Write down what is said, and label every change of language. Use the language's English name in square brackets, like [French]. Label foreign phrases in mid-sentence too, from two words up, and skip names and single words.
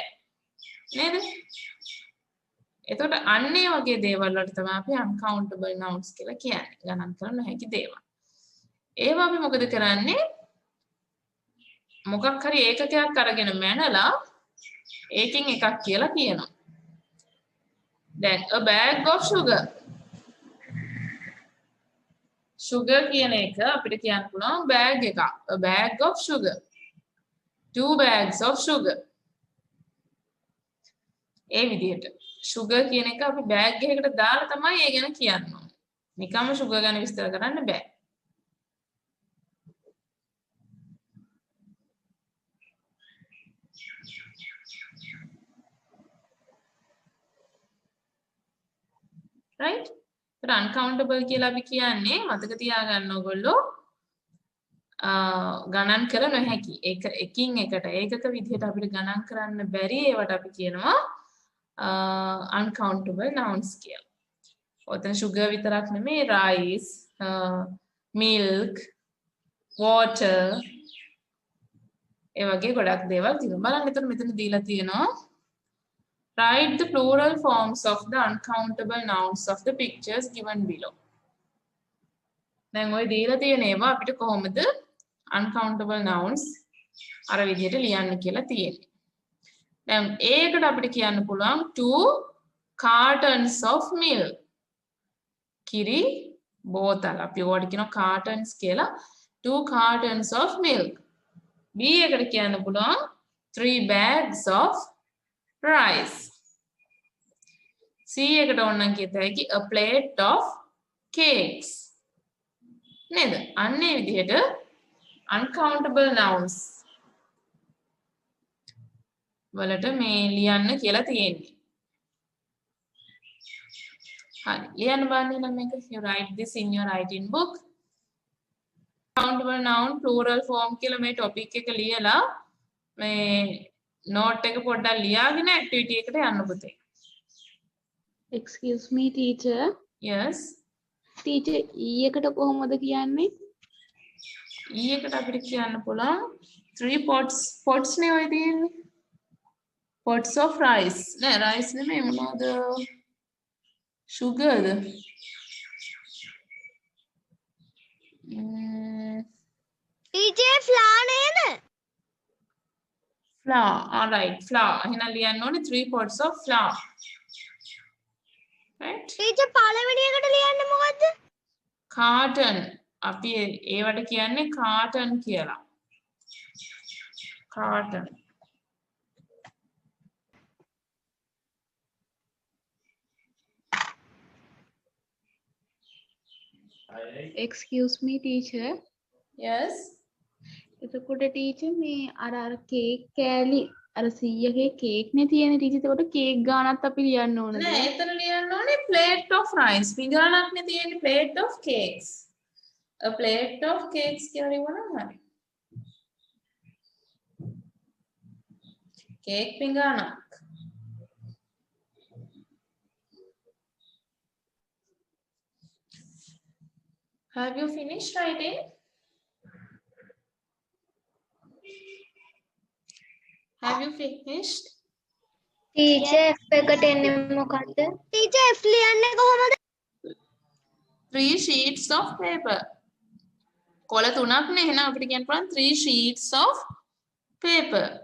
[Sinhala] නේද? එතකොට අන්නේ වගේ දේවල් වලට තමයි අපි [English] uncountable nouns [Sinhala] කියලා කියන්නේ. ගණන් කරන්න නොහැකි දේවල්. ඒවා අපි මොකද කරන්නේ? මොකක් හරි ඒකකයක් අරගෙන මැනලා ඒකෙන් එකක් කියලා කියනවා. [English] Then a bag of sugar. [Sinhala] sugar කියන එක අපිට කියන්න පුළුවන් bag එකක්. [English] A bag of sugar. 2 bags of sugar. [Sinhala] ඒ විදිහට. sugar කියන එක අපි bag එකකට දාලා තමයි ඒ ගැන කියන්න ඕනේ. නිකම්ම sugar ගැන විස්තර කරන්න බෑ. right? [English] but uncountable [Sinhala] කියලා අපි කියන්නේ මතක තියාගන්න ඕගොල්ලෝ ගණන් කර නොහැකි. ඒක එකින් එකට ඒකක විදිහට අපිට ගණන් කරන්න බැරි ඒවට අපි කියනවා [English] uncountable nouns [Sinhala] කියලා. ඔතන sugar විතරක් නෙමෙයි [English] rice, milk, water [Sinhala] ඒ වගේ ගොඩක් දේවල් තියෙනවා. බලන්න එතන මෙතන දීලා තියෙනවා [English] write the plural forms of the uncountable nouns of the pictures given below. [Sinhala] දැන් ඔය දීලා තියෙන ඒවා අපිට කොහොමද [English] uncountable nouns [Sinhala] අර විදිහට ලියන්න කියලා තියෙන්නේ. දැන් ඒකට අපිට කියන්න පුළුවන් [English] 2 cartons of milk. [Sinhala] කිරි බෝතල් අපි ඕකට කියනවා cartons කියලා. [English] 2 cartons of milk. [Sinhala] B එකට කියන්න පුළුවන් [English] 3 bags of rice. [Sinhala] C එකට ඕනනම් කියත හැකි [English] a plate of cakes. [Sinhala] නේද? අන්න ඒ විදිහට [English] uncountable nouns [Sinhala] වලට මේ ලියන්න කියලා තියෙන්නේ. හරි. ලියන්න බලන්න නම් මේක [English] you write this in your writing book. Uncountable noun plural form [Sinhala] කියලා මේ topic එක ලියලා මේ note එක පොඩ්ඩක් ලියාගෙන activity එකට යන්න පුතේ. [English] Excuse me teacher. Yes. [Sinhala] Teacher E එකට කොහොමද කියන්නේ? E එකට අපිට කියන්න පුළුවන් 3 pots නේ ඔය තියෙන්නේ. [English] pots of rice. [Sinhala] නෑ rice නෙමෙයි මොනවද? sugar ද? [English] teacher flour [Sinhala] නේද? [English] flour. All right. flour. [Sinhala] එහෙනම් ලියන්න ඕනේ [English] 3 pots of flour. [Sinhala] right? teacher පළවෙනි එකට ලියන්නේ මොකද්ද? carton. අපි ඒවට කියන්නේ carton කියලා. carton. [English] Excuse me teacher. yes. [Sinhala] එතකොට teacher මේ අර කේක් කෑලි අර 100ගේ කේක් නේ තියෙන teacher. එතකොට කේක් ගානත් අපි ලියන්න ඕනද? නෑ එතන ලියන්න ඕනේ [English] plate of rice. [Sinhala] පිඟානක් නේ තියෙන්නේ [English] plate of cakes. a plate of cakes [Sinhala] කියලා ලියවනම් හරි. cake පිඟානක්. [English] have you finished writing? have you finished? [Sinhala] teacher F එකට එන්නේ මොකද්ද? teacher F ලියන්නේ කොහමද? [English] 3 sheets of paper. [Sinhala] කොළ 3ක් නේ එහෙනම් අපිට කියන්න පුළුවන් [English] 3 sheets of paper.